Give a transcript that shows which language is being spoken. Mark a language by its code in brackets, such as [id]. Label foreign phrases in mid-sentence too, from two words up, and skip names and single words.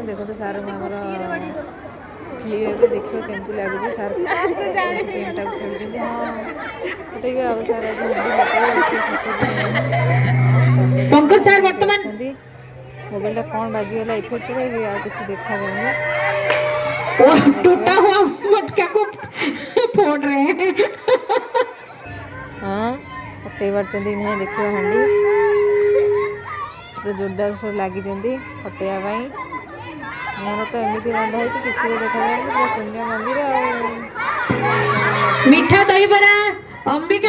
[or] ଦେଖନ୍ତୁ ସାର୍ଙ୍କୁ ଆମର ଖେଳିବେ, ଦେଖିବ କେମିତି ଲାଗୁଛି। ସାର୍ ଗେମ୍ଟାକୁ ଖେଳୁଛନ୍ତି। ହଁ ସେଟା ବି ଆଉ ସାର୍ ଆଜି ହାଣ୍ଡି ଫଟେଇବେ, ଦେଖିବ ଫଟୋ ନାହିଁ। ହଁ ପଙ୍କଜ ସାର୍ ମୋବାଇଲରେ ବର୍ତ୍ତମାନ ଅଛନ୍ତି। ମୋବାଇଲଟା କ'ଣ ବାଜିଗଲା ଇଫେକ୍ଟରେ ଆଉ କିଛି ଦେଖାଯାଉନି। [hi] टूटा हुआ मटका को फोड़ रहे हैं। [or] ହଁ ଫଟେଇ ପାରୁଛନ୍ତି ନାହିଁ ଦେଖିବା ହାଣ୍ଡି। ପୁରା ଜୋରଦାର ସବୁ ଲାଗିଛନ୍ତି ଫଟେଇବା ପାଇଁ। ମୋର ତ ଏମିତି ରନ୍ଧା ହେଇଛି କିଛି ତ ଦେଖାଯାଉନି, ପୁରା ଶୂନ୍ୟ ମନ୍ଦିର। ଆଉ ମିଠା ଦହିବରା ଅମ୍ବିକା